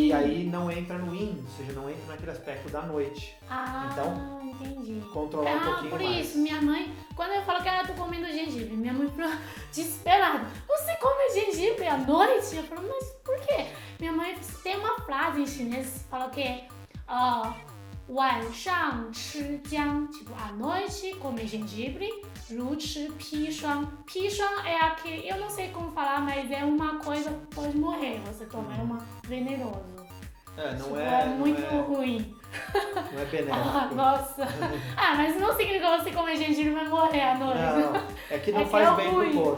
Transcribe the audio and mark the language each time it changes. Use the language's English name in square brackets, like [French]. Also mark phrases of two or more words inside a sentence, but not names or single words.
[Portuguese] E aí não entra no yin, ou seja, não entra naquele aspecto da noite. Então, entendi. Controlar um pouquinho por mais. isso, minha mãe, quando eu falo que eu tô comendo gengibre, minha mãe ficou desesperada. Você come gengibre à noite? Eu falo, mas por quê? Minha mãe tem uma frase em chinês que fala que é [Chinese] 晚上吃姜, [Portuguese] tipo, à noite comer gengibre, [Chinese] 如吃砒霜. [Portuguese] 砒霜 é aquele, eu não sei como falar, mas é uma coisa que pode morrer, você toma, é uma venenoso. É muito ruim. Não é benéfico. Nossa. Mas não significa que você comer gengibre vai morrer à noite. Não, é que não faz bem pro corpo.